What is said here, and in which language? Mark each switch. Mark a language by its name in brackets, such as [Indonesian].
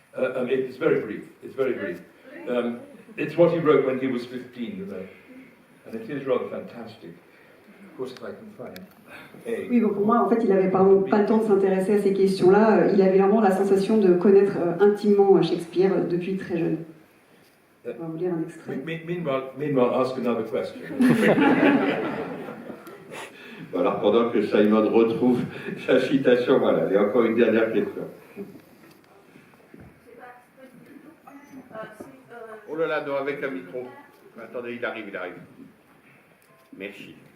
[English] It's very brief. It's very brief. It's what he wrote when he was 15, you know, and it is rather fantastic. Of course, if I can find. [French] Oui, bon, pour moi, en fait, il n'avait pas le temps de s'intéresser à ces questions-là. Il avait vraiment la sensation de connaître intimement Shakespeare depuis très jeune. On va vous lire un extrait. [English] Meanwhile, ask another question. [French] Alors, pendant que Simon retrouve sa citation, voilà, il y a encore une dernière question. Oh là là, non, avec un micro. Attendez, il arrive. Merci.